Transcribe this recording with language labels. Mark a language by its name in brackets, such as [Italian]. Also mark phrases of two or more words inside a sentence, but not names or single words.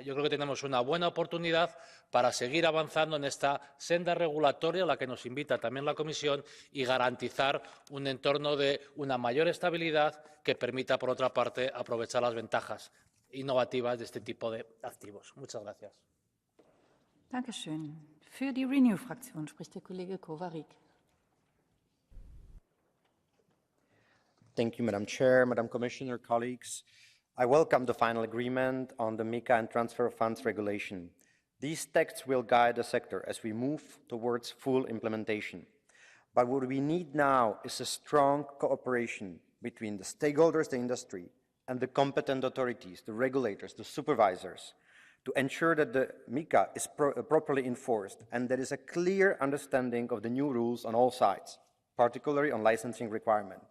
[Spanish] Yo creo que tenemos una buena oportunidad para seguir avanzando en esta senda regulatoria a la que nos invita también la Comisión y garantizar un entorno de una mayor estabilidad que permita, por otra parte, aprovechar las ventajas innovativas de este tipo de activos. Muchas gracias. [German] Dankeschön. Für die Renew-Fraktion spricht der Kollege Kovarik. [English] Thank you, Madam Chair, Madam Commissioner, colleagues. I welcome the final agreement on the MiCA and Transfer of Funds Regulation. These texts will guide the sector as we move towards full implementation. But what we need now is a strong cooperation between the stakeholders, the industry, and the competent authorities, the regulators, the supervisors, to ensure that the MiCA is properly enforced and there is a clear understanding of the new rules on all sides, particularly on licensing requirements.